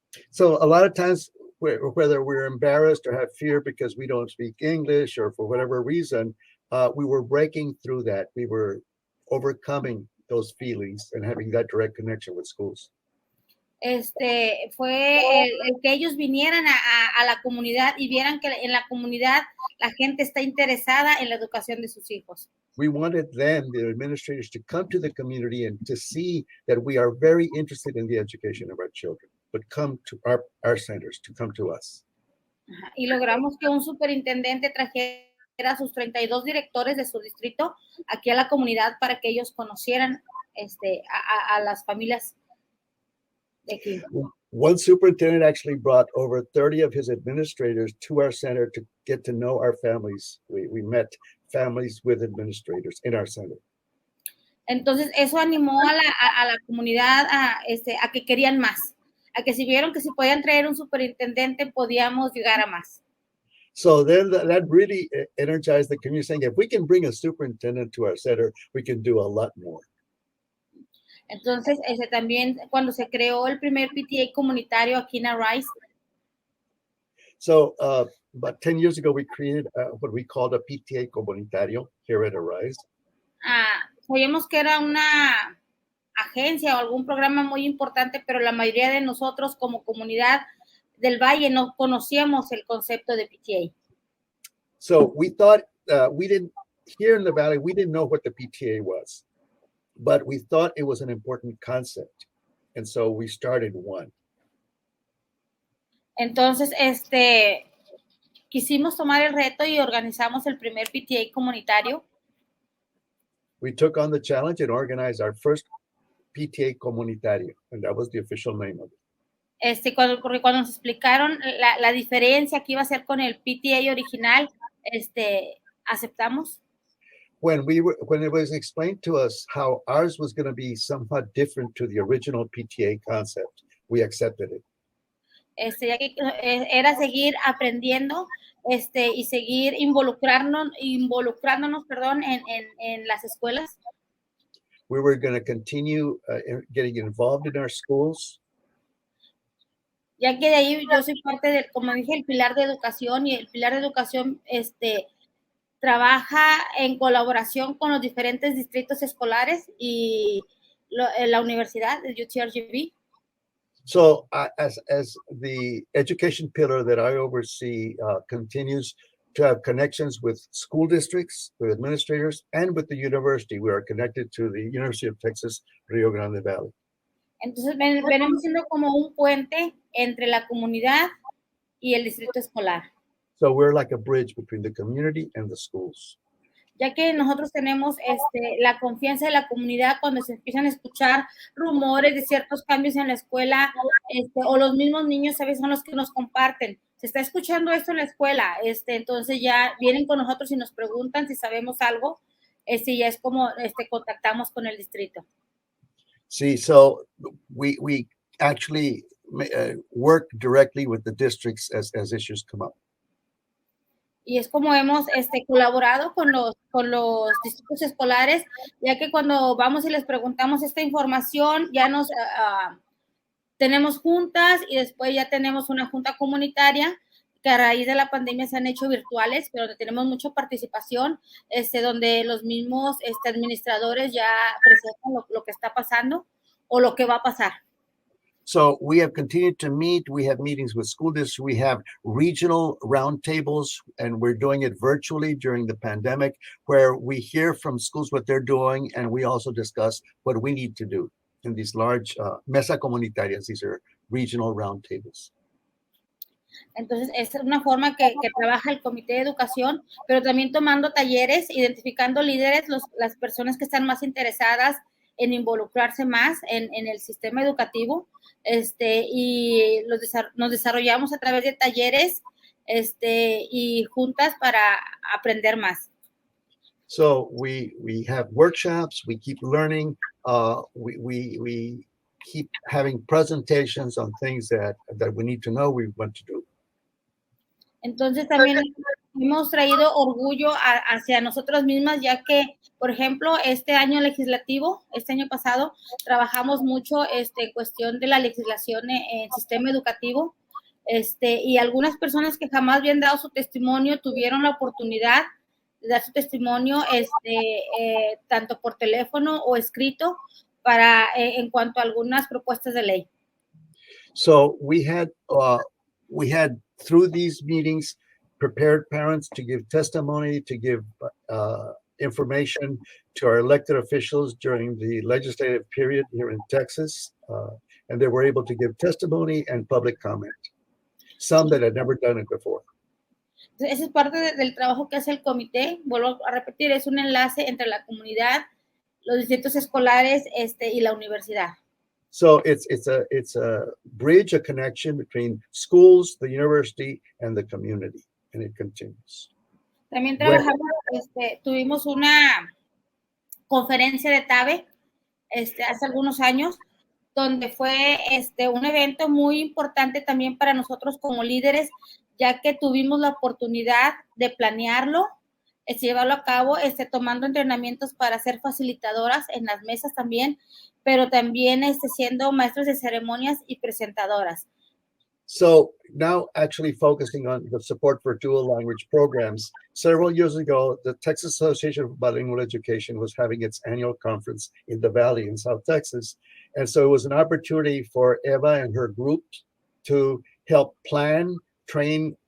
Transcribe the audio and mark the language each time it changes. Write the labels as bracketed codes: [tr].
[en] So a lot of times, whether we're embarrassed or have fear because we don't speak English or for whatever reason, we were breaking through that. We were overcoming those feelings and having that direct connection with schools. [es] Fue el que ellos vinieran a la comunidad y vieran que en la comunidad la gente está interesada en la educación de sus hijos. [en] We wanted them, the administrators, to come to the community and to see that we are very interested in the education of our children, but come to our centers, to come to us. [es] Y logramos que un superintendente trajera a sus 32 directores de su distrito aquí a la comunidad para que ellos conocieran a las familias de aquí. [en] One superintendent actually brought over 30 of his administrators to our center to get to know our families. We met families with administrators in our center. [es] Entonces eso animó a la comunidad a que querían más, a que si vieron que si podían traer un superintendente podíamos llegar a más. [en] So then that really energized the community, saying if we can bring a superintendent to our center, we can do a lot more. [es] Entonces, también cuando se creó el primer PTA comunitario aquí en ARISE. [en] So about 10 years ago, we created what we called a PTA comunitario here at ARISE. [es] Sabíamos que era una agencia o algún programa muy importante, pero la mayoría de nosotros como comunidad del Valle no conocíamos el concepto de PTA. [en] So we thought here in the Valley, we didn't know what the PTA was, but we thought it was an important concept. And so we started one. [es] Entonces, quisimos tomar el reto y organizamos el primer PTA comunitario. [en] We took on the challenge and organized our first PTA comunitario, and that was the official name of it. [es] Cuando nos explicaron la diferencia que iba a ser con el PTA original, aceptamos. [en] When it was explained to us how ours was going to be somewhat different to the original PTA concept, we accepted it. [es] Ya que era seguir aprendiendo y seguir involucrándonos, en las escuelas. [en] We were going to continue getting involved in our schools. [es] Ya que de ahí yo soy parte del, como dije, el pilar de educación, y el pilar de educación trabaja en colaboración con los diferentes distritos escolares y la universidad, el UTRGV. [en] So as the education pillar that I oversee continues to have connections with school districts, with administrators, and with the university, we are connected to the University of Texas, Rio Grande Valley. [es] Entonces venimos siendo como un puente entre la comunidad y el distrito escolar. [en] So we're like a bridge between the community and the schools. [es] Ya que nosotros tenemos la confianza de la comunidad cuando se empiezan a escuchar rumores de ciertos cambios en la escuela, o los mismos niños a veces son los que nos comparten. Se está escuchando esto en la escuela, entonces ya vienen con nosotros y nos preguntan si sabemos algo, ya es como contactamos con el distrito. [en] See, so we actually work directly with the districts as issues come up. [es] Y es como hemos colaborado con los distritos escolares, ya que cuando vamos y les preguntamos esta información, ya nos tenemos juntas, y después ya tenemos una junta comunitaria que a raíz de la pandemia se han hecho virtuales, pero donde tenemos mucha participación, donde los mismos administradores ya presentan lo que está pasando o lo que va a pasar. [en] So we have continued to meet. We have meetings with school districts. We have regional roundtables, and we're doing it virtually during the pandemic, where we hear from schools what they're doing, and we also discuss what we need to do in these large [es] mesa comunitarias. [en] These are regional roundtables. [es] Entonces, es una forma que trabaja el Comité de Educación, pero también tomando talleres, identificando líderes, las personas que están más interesadas en involucrarse más en el sistema educativo, y nos desarrollamos a través de talleres, y juntas para aprender más. [en] So we have workshops, we keep learning, we keep having presentations on things that we need to know, we want to do. [es] Entonces también hemos traído orgullo hacia nosotras mismas, ya que, por ejemplo, este año legislativo, este año pasado, trabajamos mucho cuestión de la legislación en sistema educativo, y algunas personas que jamás habían dado su testimonio tuvieron la oportunidad de dar su testimonio, tanto por teléfono o escrito, en cuanto a algunas propuestas de ley. [en] So we had through these meetings prepared parents to give testimony, to give information to our elected officials during the legislative period here in Texas, and they were able to give testimony and public comment, some that had never done it before. [es] Esa es parte del trabajo que hace el comité. Vuelvo a repetir, es un enlace entre la comunidad, los distritos escolares, y la universidad. [en] So it's a bridge, a connection between schools, the university, and the community, and it continues. [es] También trabajamos, tuvimos una conferencia de TABE hace algunos años, donde fue un evento muy importante también para nosotros como líderes, ya que tuvimos la oportunidad de planearlo, llevarlo a cabo, tomando entrenamientos para ser facilitadoras en las mesas también, pero también siendo maestros de ceremonias y presentadoras. [en] So now actually focusing on the support for dual language programs, several years ago, the Texas Association of Bilingual Education was having its annual conference in the Valley in South Texas. And so it was an opportunity for Eva and her group to help plan, train